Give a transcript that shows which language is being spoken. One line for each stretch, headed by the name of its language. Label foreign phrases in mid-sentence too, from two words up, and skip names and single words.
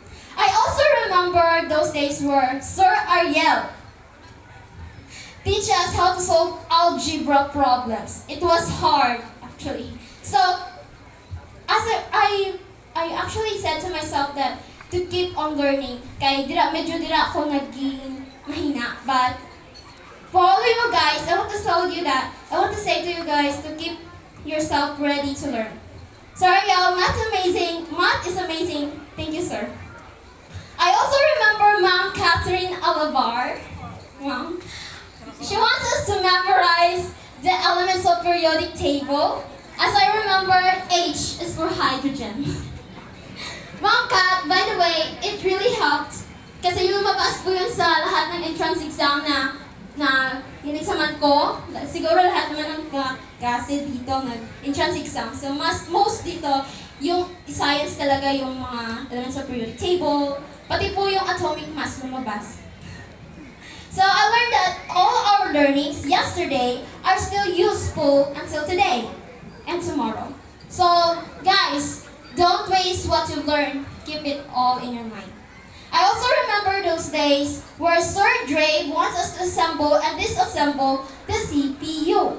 English: I also remember those days where Sir Ariel teach us how to solve algebra problems. It was hard, actually. So, I actually said to myself that to keep on learning,
Filipino: kay medyo dira ako naging mahina.
English: But for all of you guys, I want to say to you guys to keep yourself ready to learn. Sorry, y'all, math's amazing. Math is amazing. Thank you, sir. I also remember Ma'am Catherine Alavar. Ma'am. She wants us to memorize the elements of periodic table. As I remember, H is for hydrogen. Ma'am Kat, by the way, it really helped.
Filipino: Kasi lumabas po yun sa lahat ng
English: entrance exam
Filipino: na inexaman ko. Siguro lahat naman ng klase dito nag-
English: entrance exam. So most
Filipino: dito, yung science talaga yung mga
English: elements of periodic table,
Filipino: pati po yung
English: atomic mass
Filipino: lumabas.
English: So I learned that all our learnings yesterday are still useful until today and tomorrow. So guys, don't waste what you've learned. Keep it all in your mind. I also remember those days where Sir Dre wants us to assemble and disassemble the CPU.